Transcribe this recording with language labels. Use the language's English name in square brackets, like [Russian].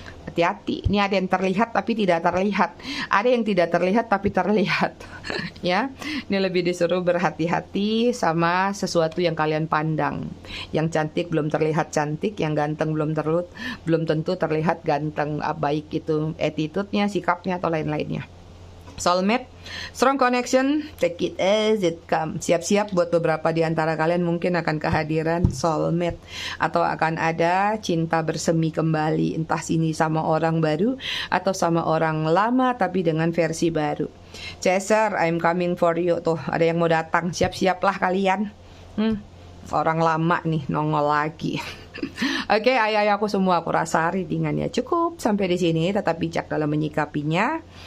[Indonesian] Hati-hati, ini ada yang terlihat tapi tidak terlihat, ada yang tidak terlihat tapi terlihat. Ya, ini lebih disuruh berhati-hati sama sesuatu yang kalian pandang. Yang cantik belum terlihat cantik, yang ganteng belum tentu terlihat ganteng. Baik itu attitude-nya, sikapnya atau lain-lainnya. [English] Soulmate, strong connection, take it as it comes. [Indonesian] Siap-siap buat beberapa di antara kalian mungkin akan kehadiran soulmate, atau akan ada cinta bersemi kembali, entah sini sama orang baru atau sama orang lama tapi dengan versi baru. [English] Chaser, I'm coming for you. [Indonesian] Tuh, ada yang mau datang, siap-siaplah kalian. Orang lama nih nongol lagi. Oke, ayah aku semua, aku rasa readingannya cukup sampai di sini. Tetap bijak dalam menyikapinya.